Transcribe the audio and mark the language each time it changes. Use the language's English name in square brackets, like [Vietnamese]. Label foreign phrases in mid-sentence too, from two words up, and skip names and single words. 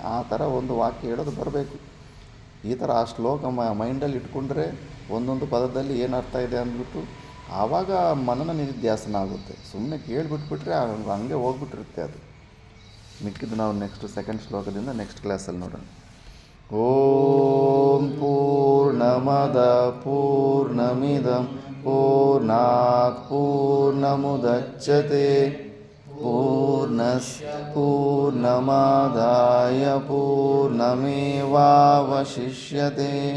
[Kannada] ಆ ಥರ ಒಂದು ವಾಕ್ಯ ಹೇಳೋದು ಬರಬೇಕು. ಈ ಥರ ಆ ಶ್ಲೋಕ ಮೈಂಡಲ್ಲಿ ಇಟ್ಕೊಂಡ್ರೆ ಒಂದೊಂದು ಪದದಲ್ಲಿ ಏನು ಅರ್ಥ ಇದೆ ಅಂದ್ಬಿಟ್ಟು ಆವಾಗ ಮನನ ನಿಧ್ಯಾಸನ ಆಗುತ್ತೆ. ಸುಮ್ಮನೆ ಕೇಳಿಬಿಟ್ಬಿಟ್ರೆ ಹಂಗೆ ಹೋಗ್ಬಿಟ್ಟಿರುತ್ತೆ ಅದು. ಮಿಕ್ಕಿದ್ದು ನಾವು [English] next second [Kannada] ಶ್ಲೋಕದಿಂದ ನೆಕ್ಸ್ಟ್ ಕ್ಲಾಸಲ್ಲಿ ನೋಡೋಣ. [Sanskrit] ಓಂ ಪೂರ್ಣಮದ ಪೂರ್ಣಮಿದಂ ಪೂರ್ಣಾತ್ ಪೂರ್ಣಮುದಚ್ಯತೆ ಪೂರ್ಣಸ್ಯ ಪೂರ್ಣಮಾದಾಯ ಪೂರ್ಣಮೇವಾವಶಿಷ್ಯತೆ.